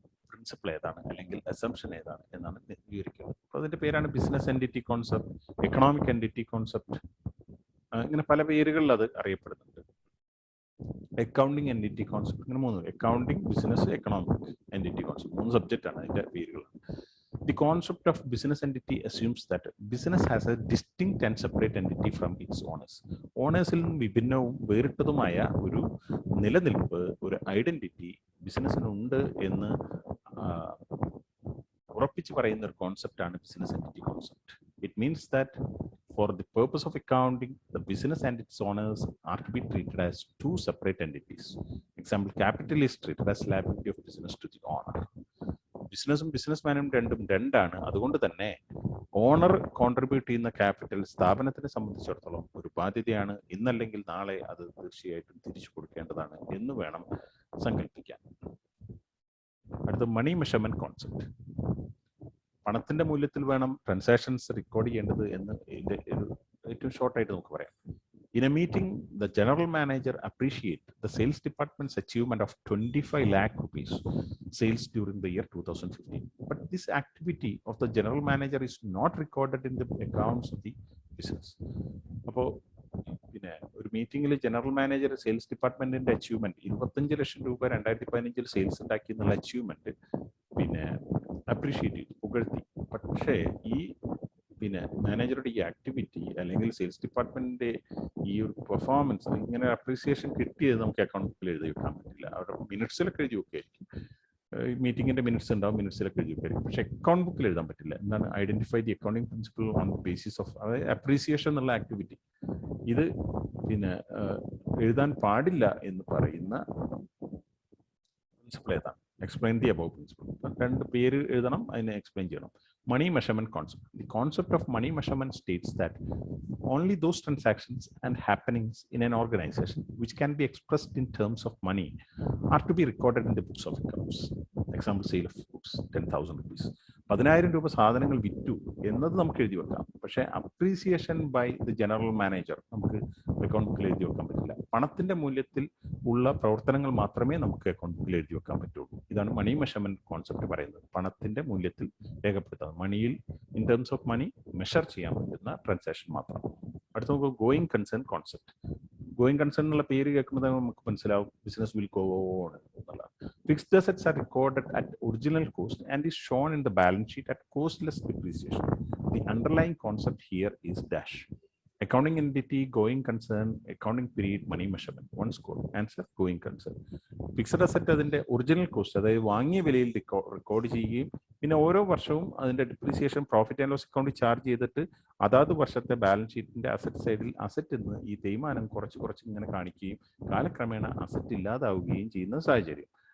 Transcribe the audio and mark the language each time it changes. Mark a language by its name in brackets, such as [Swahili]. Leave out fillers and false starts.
[Malayalam] Principle ഏതാണ് അല്ലെങ്കിൽ assumption ഏതാണ് എന്നാണ് വിവരിക്കുന്നത്. അപ്പോൾ അതിൻ്റെ പേരാണ് business entity concept, economic entity concept, ഇങ്ങനെ പല പേരുകളിൽ അത് അറിയപ്പെടുന്നുണ്ട്. അക്കൗണ്ടിങ് എൻറ്റിറ്റി കോൺസെപ്റ്റ്, ഇങ്ങനെ 3 accounting, business, economic entity concept, 3 സബ്ജക്റ്റാണ് അതിൻ്റെ പേരുകൾ. [English] The concept of business entity assumes that business has a distinct and separate entity from its owners. [Malayalam] ഓണേഴ്സിൽ നിന്നും വിഭിന്നവും വേറിട്ടതുമായ ഒരു നിലനിൽപ്പ്, ഒരു ഐഡന്റിറ്റി ബിസിനസ്സിനുണ്ട് എന്ന് ഉറപ്പിച്ച് പറയുന്ന ഒരു കോൺസെപ്റ്റാണ് business entity concept. [English] It means that for the purpose of accounting, the business and its owners are to be treated as 2 separate entities. Example, capital is treated as liability of business to the owner. [Malayalam] ബിസിനസ്സും ബിസിനസ്മാനും രണ്ടാണ്. അതുകൊണ്ട് തന്നെ owner contribute ചെയ്യുന്ന capital സ്ഥാപനത്തിനെ സംബന്ധിച്ചിടത്തോളം ഒരു ബാധ്യതയാണ്. ഇന്നല്ലെങ്കിൽ നാളെ അത് തീർച്ചയായിട്ടും തിരിച്ചു കൊടുക്കേണ്ടതാണ് എന്ന് വേണം സങ്കല്പിക്കാൻ. അടുത്ത മണി മെഷർമെന്റ് കോൺസെപ്റ്റ്. പണത്തിന്റെ മൂല്യത്തിൽ വേണം ട്രാൻസാക്ഷൻസ് റെക്കോർഡ് ചെയ്യേണ്ടത് എന്ന് ഇതിന്റെ ഏറ്റവും ഷോർട്ടായിട്ട് നമുക്ക് പറയാം. [English] In a meeting, the general manager appreciate the sales department's achievement of 25 lakh rupees sales during the year 2015. But this activity of the general manager is not recorded in the accounts of the business. [Malayalam] അപ്പോൾ പിന്നെ ഒരു മീറ്റിംഗിൽ general manager sales ഡിപ്പാർട്ട്മെന്റിന്റെ achievement 25 ലക്ഷം രൂപ 2015 sales ഉണ്ടാക്കി എന്നുള്ള achievement പിന്നെ appreciate ചെയ്തു, പുകഴ്ത്തി. പക്ഷേ ഈ പിന്നെ മാനേജറുടെ ഈ ആക്ടിവിറ്റി അല്ലെങ്കിൽ സെയിൽസ് ഡിപ്പാർട്ട്മെന്റിന്റെ ഈ ഒരു പെർഫോമൻസ് ഇങ്ങനെ അപ്രീസിയേഷൻ കിട്ടിയത് നമുക്ക് അക്കൗണ്ട് ബുക്കിൽ എഴുതി വെക്കാൻ പറ്റില്ല. അവരുടെ മിനിറ്റ്സിലൊക്കെ എഴുതി വെക്കായിരിക്കും, മീറ്റിംഗിന്റെ മിനിറ്റ്സ് ഉണ്ടാവും, മിനിറ്റ്സിലൊക്കെ എഴുതി വെക്കായിരിക്കും. പക്ഷെ അക്കൗണ്ട് ബുക്കിൽ എഴുതാൻ പറ്റില്ല. എന്താണ്? [English] identify the accounting principle on basis of [Malayalam] അതായത് അപ്രീസിയേഷൻ എന്നുള്ള ആക്ടിവിറ്റി. ഇത് പിന്നെ എഴുതാൻ പാടില്ല എന്ന് പറയുന്ന പ്രിൻസിപ്പിൾ ഏതാണ്? [English] Explain the above principle. [Malayalam] 2 പേര് എഴുതണം, അതിനെ എക്സ്പ്ലെയിൻ ചെയ്യണം. [English] Money measurement concept. The concept of money measurement states that only those transactions and happenings in an organization which can be expressed in terms of money are to be recorded in the books of accounts. Example, sale of goods, 10,000 rupees. [Malayalam] 10,000 രൂപ സാധനങ്ങൾ വിറ്റു എന്നത് നമുക്ക് എഴുതി വെക്കാം. പക്ഷേ [English] appreciation by the general manager [Malayalam] നമുക്ക് account ബുക്കിൽ എഴുതി വെക്കാൻ പറ്റില്ല. പണത്തിന്റെ മൂല്യത്തിൽ ഉള്ള പ്രവർത്തനങ്ങൾ മാത്രമേ നമുക്ക് അക്കൗണ്ട് ബുക്കിൽ എഴുതി വെക്കാൻ പറ്റുള്ളൂ. ഇതാണ് മണി മെഷർമെന്റ് കോൺസെപ്റ്റ് പറയുന്നത്. പണത്തിന്റെ മൂല്യത്തിൽ രേഖപ്പെടുത്താം. മണിയിൽ [English] in terms of money [Malayalam] measure ചെയ്യാൻ പറ്റുന്ന ട്രാൻസാക്ഷൻ മാത്രം. അടുത്ത നമുക്ക് going concern concept. Going concern എന്നുള്ള പേര് കേൾക്കുമ്പോൾ നമുക്ക് മനസ്സിലാവും ബിസിനസ് വിൽ ഗോ ഓൺ എന്നുള്ളതാണ്. [English] Fixed assets are recorded at original cost and is shown in the balance sheet at cost less depreciation. The underlying concept here is dash. Accounting entity, going concern, accounting period, money measurement. One score. Answer, going concern. [Malayalam] Fixed asset അതിന്റെ original cost, അതായത് വാങ്ങിയ വിലയിൽ record ചെയ്യുകയും പിന്നെ ഓരോ വർഷവും അതിന്റെ depreciation profit and loss അക്കൗണ്ടിൽ ചാർജ് ചെയ്തിട്ട് അതാത് വർഷത്തെ ബാലൻസ് ഷീറ്റിന്റെ അസറ്റ് സൈഡിൽ അസറ്റ് എന്ന് ഈ തേയ്മാനം കുറച്ച് ഇങ്ങനെ കാണിക്കുകയും കാലക്രമേണ അസറ്റ് ഇല്ലാതാവുകയും ചെയ്യുന്ന സാഹചര്യം.